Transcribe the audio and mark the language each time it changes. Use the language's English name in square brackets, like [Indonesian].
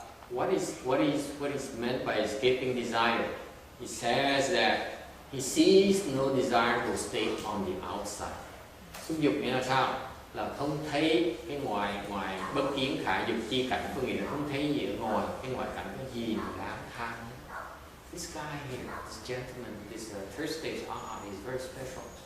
[English] what is meant by escaping desire? He says that he sees no desirable state on the outside. [Vietnamese] Xúc dục nghĩa là sao? Là không thấy cái ngoài bất kiến khả dục chi cảnh, có nghĩa là không thấy gì ở ngoài cái ngoại cảnh có gì mà đáng tham. [English] This guy here, this gentleman, this third stage arhat is very special.